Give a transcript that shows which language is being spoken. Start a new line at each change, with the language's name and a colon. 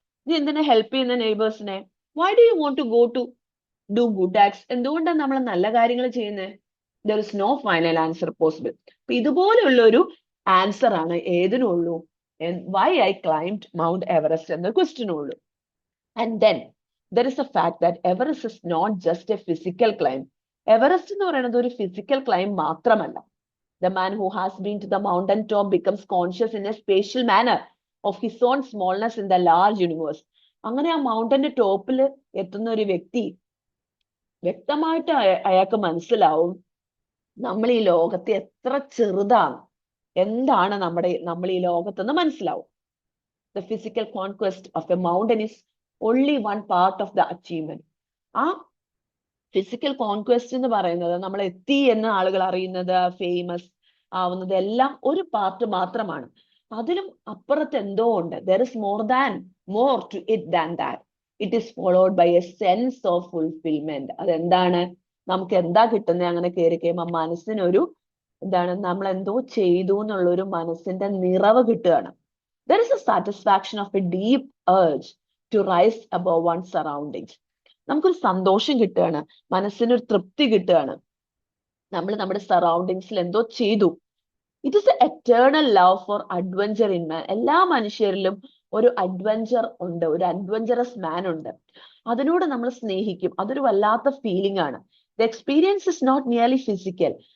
Malayalam: നീ എന്തിനാ ഹെൽപ്പ് ചെയ്യുന്ന നെയ്ബേഴ്സിനെ?
English: Why do you want to go to do good acts?
Malayalam: എന്തുകൊണ്ടാണ് നമ്മൾ നല്ല കാര്യങ്ങൾ ചെയ്യുന്നത്?
English: There is no final answer possible.
Malayalam: അപ്പൊ ഇതുപോലെയുള്ള ഒരു ആൻസർ ആണ് ഏതിനുള്ളൂ,
English: why I climb Mount Everest
Malayalam: എന്ന ക്വസ്റ്റ്യനുള്ളൂ.
English: And then there is a fact that Everest is not just a physical climb.
Malayalam: Everest എന്ന് പറയുന്നത് ഒരു ഫിസിക്കൽ ക്ലൈം മാത്രമല്ല.
English: The man who has been to the mountain top becomes conscious in a spatial manner of his own smallness in the large universe.
Malayalam: അങ്ങനെ ആ മൗണ്ടന്റെ ടോപ്പിൽ എത്തുന്ന ഒരു വ്യക്തി വ്യക്തമായിട്ട് അയാൾക്ക് മനസ്സിലാവും നമ്മൾ ഈ ലോകത്തെ എത്ര ചെറുതാണ്, എന്താണ് നമ്മൾ ഈ ലോകത്തെന്ന് മനസ്സിലാവും.
English: The physical conquest of a mountain is only one part of the achievement.
Malayalam: ആ ഫിസിക്കൽ കോൺക്വസ്റ്റ് എന്ന് പറയുന്നത് നമ്മൾ എത്തി എന്ന് ആളുകൾ അറിയുന്നത്, ഫേമസ് ആവുന്നത് എല്ലാം ഒരു പാർട്ട് മാത്രമാണ്. അതിലും അപ്പുറത്ത് എന്തോ ഉണ്ട്.
English: There is more to it than that. It is followed by a sense of fulfillment.
Malayalam: അതെന്താണ്? നമുക്ക് എന്താ കിട്ടുന്നത്? അങ്ങനെ കയറി കഴിയുമ്പോൾ മനസ്സിനൊരു എന്താണ്, നമ്മൾ എന്തോ ചെയ്തു എന്നുള്ള ഒരു മനസ്സിന്റെ നിറവ് കിട്ടുകയാണ്.
English: There is a satisfaction of a deep urge to rise above one's surroundings.
Malayalam: നമുക്കൊരു സന്തോഷം കിട്ടുകയാണ്, മനസ്സിനൊരു തൃപ്തി കിട്ടുകയാണ്, നമ്മൾ നമ്മുടെ സറൗണ്ടിങ്സിൽ എന്തോ ചെയ്തു.
English: It is a eternal love for adventure in man.
Malayalam: എല്ലാ മനുഷ്യരിലും ഒരു അഡ്വഞ്ചർ ഉണ്ട്, ഒരു അഡ്വഞ്ചറസ് മാൻ ഉണ്ട്. അതിനോട് നമ്മൾ സ്നേഹിക്കും. അതൊരു വല്ലാത്ത ഫീലിംഗ് ആണ്.
English: The experience is not nearly physical.